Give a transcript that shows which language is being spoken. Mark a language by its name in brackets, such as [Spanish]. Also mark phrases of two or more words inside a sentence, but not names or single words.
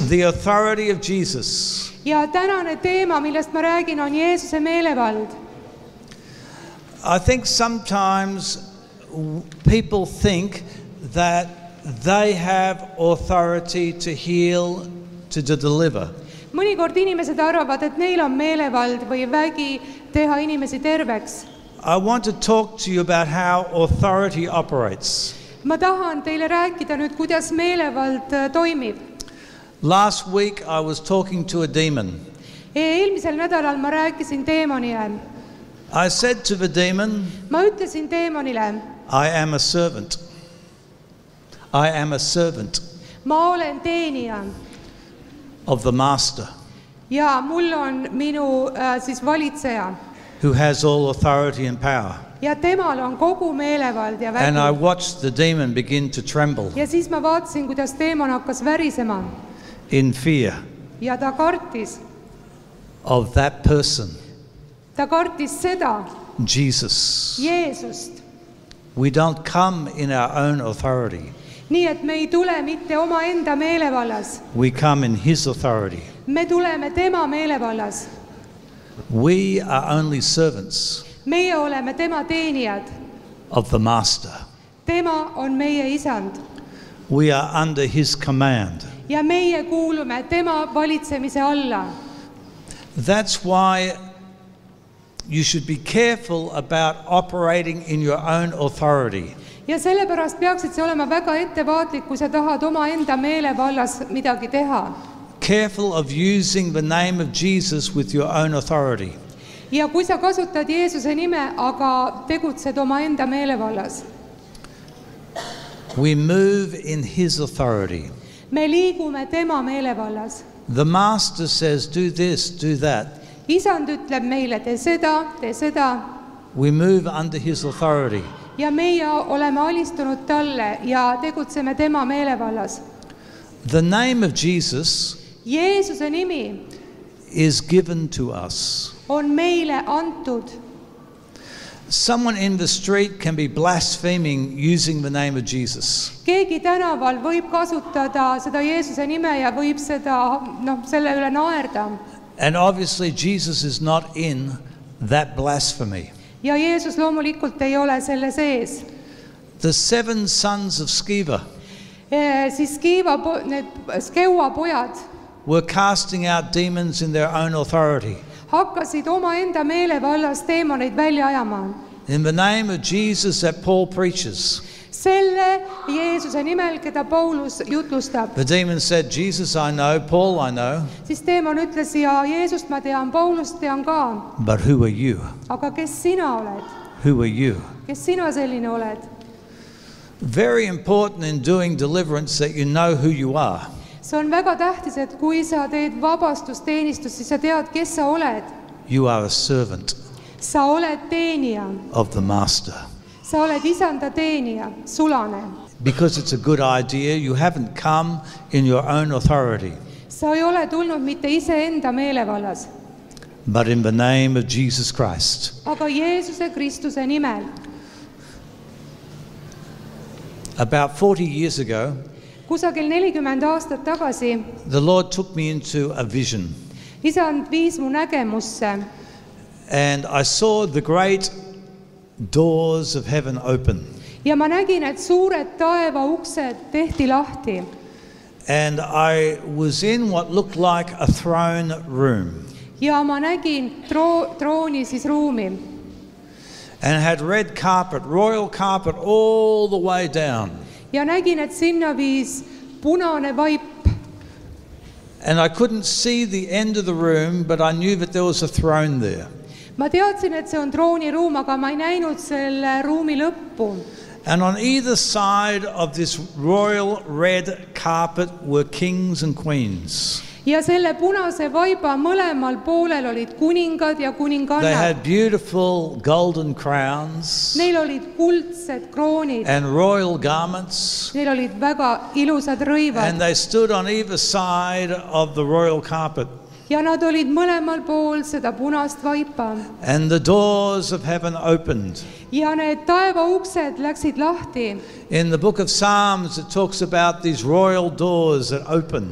[English] the authority of Jesus. [Estonian] Ja tänane teema, millest ma räägin, on Jeesuse meelevald. [English] I think sometimes people think that they have authority to heal, to deliver. [Estonian] Mõnikord inimesed arvavad, et neil on meelevald või vägi teha inimesi terveks. [English] I want to talk to you about how authority operates. [Estonian] Ma tahan teile rääkida nüüd, kuidas meelevald toimib. [English] Last week I was talking to a demon. [Estonian] Eelmisel nädalal ma rääkisin teemonile. [English] I said to the demon, [Estonian] Ma ütlesin teemonile, [English] I am a servant. I am a servant [Estonian] ma olen teenija [English] of the master [Estonian] ja mul on minu siis valitseja [English] who has all authority and power. [Estonian] ja temal on kogu meelevald ja [English] And I [Estonian] vägi. [English] watched the demon begin to tremble [Estonian] Ja siis ma vaatasin, kuidas teemon hakkas värisema [English] in fear [Estonian] ja ta kartis. [English] of that person, [Estonian] Ta kartis seda, [English] Jesus. [Estonian] Jeesust. [English] We don't come in our own authority. [Estonian] Nii et me ei tule mitte omaenda meelevallas. [English] We come in his authority. [Estonian] Me tuleme tema meelevallas. [English] We are only servants [Estonian] Meie oleme tema teenijad. [English] of the master. [Estonian] Tema on meie isand. [English] We are under his command. [Estonian] Ja meie kuulume tema valitsemise alla. [English] That's why you should be careful about operating in your own authority. [Estonian] Ja sellepärast peaksid sa olema väga ettevaatlik, kui sa tahad omaenda meelevallas midagi teha. [English] Careful of using the name of Jesus with your own authority. [Estonian] Ja kui sa kasutad Jeesuse nime, aga tegutsed omaenda meelevallas. [English] We move in his authority. [Estonian] Me liigume tema meelevallas. [English] The master says, do this, do that. [Estonian] Isand ütleb meile, tee seda. [English] We move under his authority. [Estonian] Ja meie oleme alistunud talle ja tegutseme tema meelevallas. [English] The name of Jesus [Estonian] Jeesuse nimi [English] is given to us. [Estonian] on meile antud. [English] Someone in the street can be blaspheming using the name of Jesus. [Estonian] Keegi tänaval võib kasutada seda Jeesuse nime ja võib seda, selle üle naerda. [English] And obviously Jesus is not in that blasphemy. [Estonian] Ja Jeesus loomulikult ei ole selle sees. [English] The 7 sons of Sceva [Estonian] Siis need Skeua pojad [English] were casting out demons in their own authority. [Estonian] hakkasid omaenda meelevallas teemoneid välja ajama. [English] In the name of Jesus that Paul preaches. [Estonian] Selle Jeesuse nimel, keda Paulus jutlustab. [English] The demon said, Jesus I know, Paul I know. [Estonian] Siis teemon ütles, ja Jeesust ma tean, Paulust tean ka. [English] But who are you? [Estonian] Aga kes sina oled? [English] Who are you? [Estonian] Kes sina selline oled? [English] Very important in doing deliverance that you know who you are. [Estonian] See on väga tähtis, et kui sa teed vabastusteenistust, siis sa tead, kes sa oled. [English] You are a servant [Estonian] Sa oled teenija. [English] of the master. [Estonian] Sa oled isanda teenija, sulane. [English] Because it's a good idea, you haven't come in your own authority, [Estonian] Sa ei ole tulnud mitte iseenda meelevallas, [English] but in the name of Jesus Christ. [Estonian] aga Jeesuse Kristuse nimel. [English] About 40 years ago, [Estonian] Kusagil 40 aastat tagasi [English] the Lord took me into a vision. [Estonian] isand viis mu nägemusse [English] And I saw the great doors of heaven open. [Estonian] ja ma nägin, et suured taeva uksed tehti lahti. [English] And I was in what looked like a throne room. [Estonian] Ja ma nägin trooni siis ruumi. [English] And it had red carpet, royal carpet all the way down. [Estonian] Ja nägin, et sinna viis punane vaip. [English] And I couldn't see the end of the room, but I knew that there was a throne there. [Estonian] Ma teadsin, et see on trooniruum, aga ma ei näinud selle ruumi lõppu. [English] And on either side of this royal red carpet were kings and queens. [Estonian] Ja selle punase vaiba mõlemal poolel olid kuningad ja [English] They [Estonian] kuningannad. [English] had beautiful golden crowns [Estonian] Neil olid kuldsed kroonid. [English] and royal garments. [Estonian] Neil olid väga ilusad rõivad. [English] And they stood on either side of the royal carpet. [Estonian] Ja nad olid mõlemal pool seda punast vaipa. [English] And the doors of heaven opened. [Estonian] ja need taevauksed läksid lahti. [English] In the book of Psalms, it talks about these royal doors that open.